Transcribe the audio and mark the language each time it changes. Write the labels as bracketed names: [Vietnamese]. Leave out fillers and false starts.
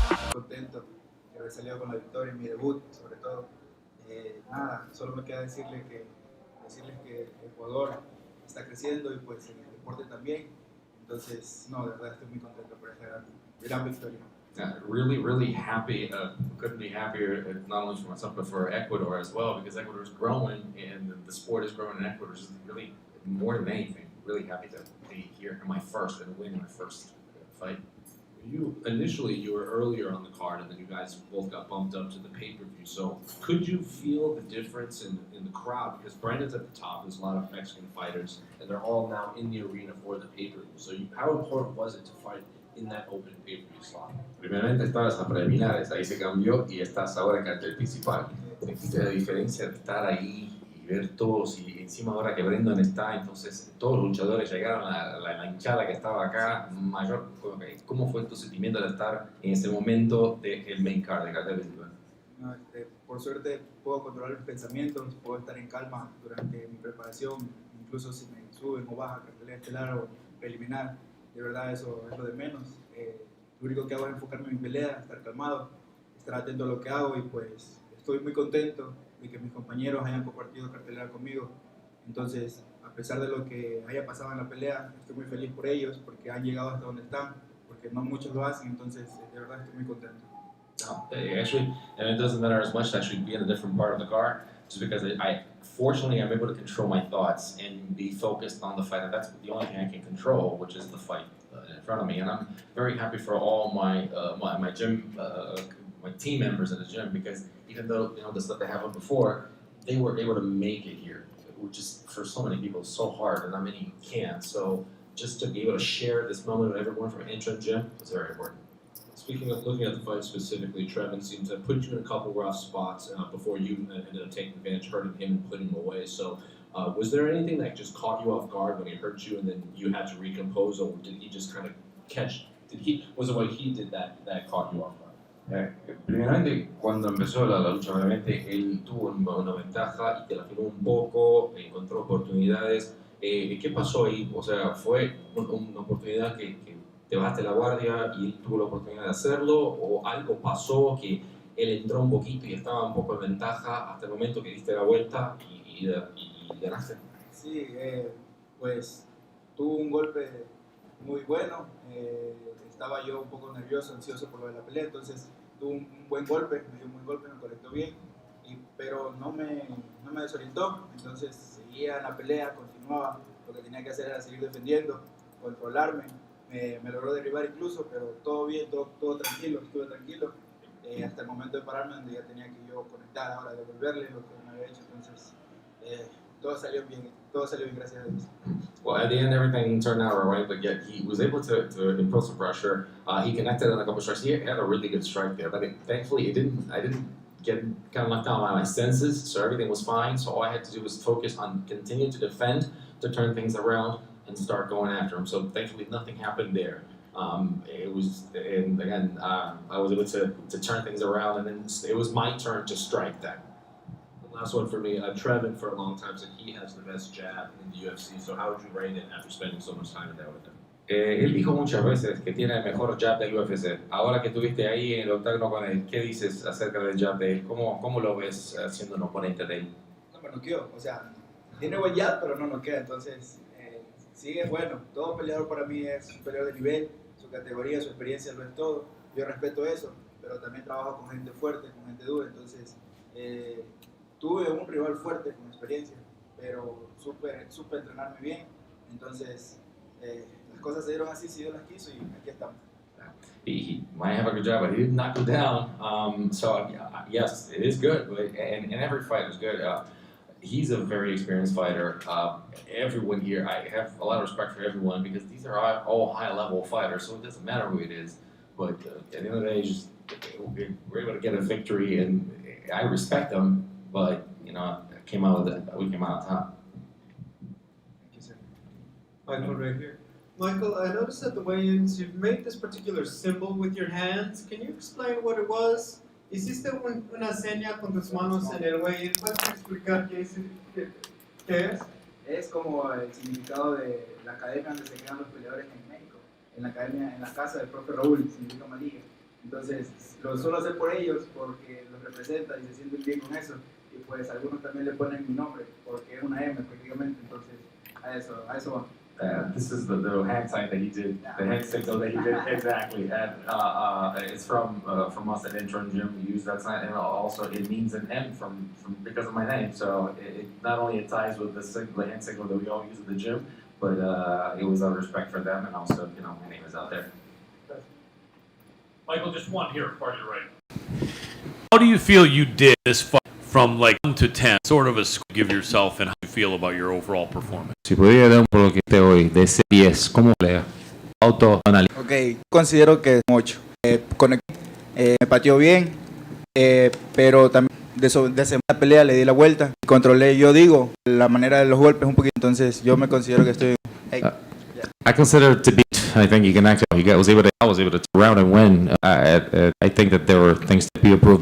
[Spanish] victoria, en mi debut, sobre todo. Nada, solo me queda decirles que Ecuador está creciendo y pues en el deporte también. Entonces, no, de verdad estoy muy contento por esta gran victoria. [English] Really happy. Couldn't be happier, not only for myself, but for Ecuador as well, because Ecuador is growing and the sport is growing in Ecuador. Just really, more than anything, really happy to be here in my first and win my first fight. You were earlier on the card, and then you guys both got bumped up to the pay-per-view. So, could you feel the difference in the crowd? Because Brandon's at the top. There's a lot of Mexican fighters, and they're all now in the arena for the pay-per-view. So, how important was it to fight in that open pay-per-view slot? [Spanish] Primeramente estabas a preliminares, ahí se cambió y estás ahora en cartel principal. ¿Sentiste la diferencia de estar ahí y ver todos? Y encima ahora que Brendan está, entonces todos los luchadores llegaron a la hinchada que estaba acá. Mayor, ¿cómo fue tu sentimiento de estar en ese momento del [English] main card, [Spanish] de cartel principal? No, por suerte puedo controlar mis pensamientos, puedo estar en calma durante mi preparación, incluso si me suben o bajan cartelera estelar o preliminar. De verdad eso es lo de menos. Lo único que hago es enfocarme en mi pelea, estar calmado, estar atento a lo que hago y pues estoy muy contento de que mis compañeros hayan compartido cartelera conmigo. Entonces, a pesar de lo que haya pasado en la pelea, estoy muy feliz por ellos porque han llegado hasta donde están, porque no muchos lo hacen, entonces de verdad estoy muy contento. [English] Actually, and it doesn't matter as much to actually be in a different part of the car, just because fortunately, I'm able to control my thoughts and be focused on the fight, and that's the only thing I can control, which is the fight in front of me. And I'm very happy for all my gym, my team members in the gym, because even though the stuff they happened before, they were able to make it here, which is for so many people so hard, and not many can. So just to be able to share this moment with everyone from Intra Gym was very important. Speaking of looking at the fight specifically, Trevin seemed to put you in a couple rough spots before you ended up taking advantage, hurting him and putting him away. So, was there anything that just caught you off guard when he hurt you, and then you had to recompose, or did he just kind of catch? Was it what he did that caught you off guard? [Spanish] Primeramente, cuando empezó la lucha, obviamente él tuvo una ventaja y te la firmó un poco, encontró oportunidades. ¿Qué pasó ahí? O sea, fue una oportunidad que te bajaste la guardia y él tuvo la oportunidad de hacerlo, o algo pasó que él entró un poquito y estaba un poco en ventaja hasta el momento que diste la vuelta y ganaste. Sí, pues tuvo un golpe muy bueno, estaba yo un poco nervioso, ansioso por lo de la pelea, entonces tuvo un buen golpe, me dio un buen golpe, me conectó bien, pero no me desorientó, entonces seguía en la pelea, continuaba, lo que tenía que hacer era seguir defendiendo, controlarme. Me logró derribar incluso, pero todo bien, todo tranquilo, estuve tranquilo hasta el momento de pararme donde ya tenía que yo conectar, ahora devolverle lo que me había hecho, entonces todo salió bien, gracias a Dios. [English] Well, at the end, everything turned out all right, but yet he was able to impose some pressure. He connected on a couple strikes. He had a really good strike there, but thankfully I didn't get kind of knocked down by my senses, so everything was fine. So all I had to do was focus on continuing to defend, to turn things around, and start going after him. So thankfully nothing happened there. I was able to turn things around, and then it was my turn to strike that. The last one for me, Trevin for a long time said he has the best jab in the UFC. So how would you rate it after spending so much time in there with him? [Spanish] Él dijo muchas veces que tiene el mejor jab del UFC. Ahora que estuviste ahí en el octágono con él, ¿qué dices acerca del jab de él? ¿Cómo lo ves siendo un oponente de él? No me noqueó, o sea, tiene buen jab, pero no noquea, entonces sí es bueno. Todo peleador para mí es un peleador de nivel, su categoría, su experiencia lo es todo. Yo respeto eso, pero también trabajo con gente fuerte, con gente dura, entonces tuve un rival fuerte con experiencia, pero supe entrenarme bien, entonces las cosas se dieron así, si Dios las quiso y aquí estamos. [English] He might have a good job, but he didn't knock you down. So yes, it is good, and every fight is good. He's a very experienced fighter. Everyone here, I have a lot of respect for everyone because these are all high-level fighters, so it doesn't matter who it is. But at the end of the day, we're able to get a victory, and I respect them. But we came out on top. Thank you, sir. Michael, right here. Michael, I noticed at the weigh-ins you've made this particular symbol with your hands. Can you explain what it was? [Spanish] Hiciste una seña con tus manos en el weigh-in. ¿Puedes explicar qué es? Es como el significado de la academia donde se quedan los peleadores en México. En la academia, en la casa del profe Raúl, significa manilla. Entonces, lo suelo hacer por ellos porque los representa y se sienten bien con eso. Y pues algunos también le ponen mi nombre porque es una M prácticamente. Entonces, a eso va. [English] This is the hand sign that he did, the hand signal that he did, exactly. And it's from us at Intron Gym. We use that sign, and also it means an M from because of my name. So it not only it ties with the hand signal that we all use at the gym, but it was out of respect for them, and also my name is out there. Michael, just one here, part of your right. How do you feel you did this fight from like 1 to 10? Sort of a score give yourself and how you feel about your overall performance. [Spanish] Si pudiera dar un por lo que te hoy de ese 10, ¿cómo le autoanálisis? Ok, considero que es un 8. Me pateó bien, pero también de segunda pelea le di la vuelta y controlé, yo digo, la manera de los golpes un poquito. Entonces yo me considero que estoy... Hey. [English] I consider it to be. I think you can actually. I was able to turn around and win. I think that there were things to be improved.